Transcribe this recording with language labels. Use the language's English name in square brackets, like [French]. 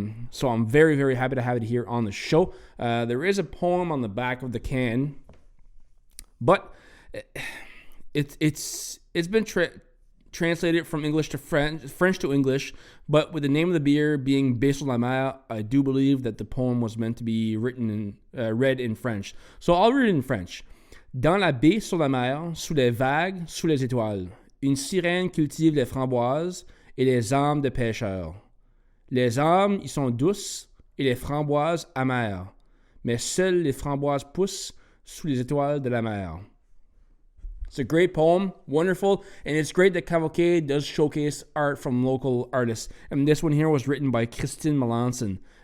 [English] So I'm very, very happy to have it here on the show. There is a poem on the back of the can, but it's been translated from English to French to English, but with the name of the beer being Baie sur la Mer, I do believe that the poem was meant to be read in French. So I'll read it in French. [French] Dans la baie sur la mer, sous les vagues, sous les étoiles, une sirène cultive les framboises et les âmes de pêcheurs. Les âmes y sont douces et les framboises amères, mais seules les framboises poussent sous les étoiles de la mer. [English] It's a great poem, wonderful, and it's great that CAVOK does showcase art from local artists. And this one here was written by Christine Melanson.